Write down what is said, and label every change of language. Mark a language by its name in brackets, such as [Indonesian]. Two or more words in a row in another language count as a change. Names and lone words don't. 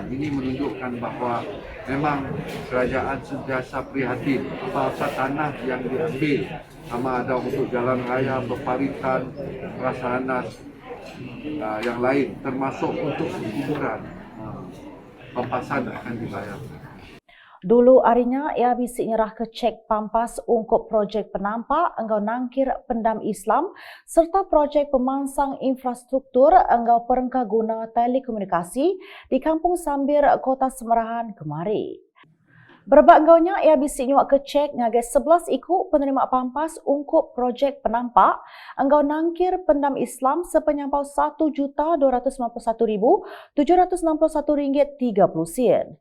[Malay] Ini menunjukkan bahawa memang kerajaan sentiasa prihatin apa-apa tanah yang diambil, sama ada untuk jalan raya, berparitan, prasarana yang lain, termasuk untuk kuburan, pampasan akan dibayar. [Iban] Dulu harinya ia bisi nyerah ke cek pampas untuk projek penampak enggau nangkir pendam Islam serta projek pemansang infrastruktur enggau perengka guna telekomunikasi di Kampung Sambir, Kota Semerahan kemari. Berbak enggaunya ia bisi nyuak ke cek ngagai 11 ikut penerima pampas untuk projek penampak enggau nangkir pendam Islam sepenyampau RM1,761,761.30.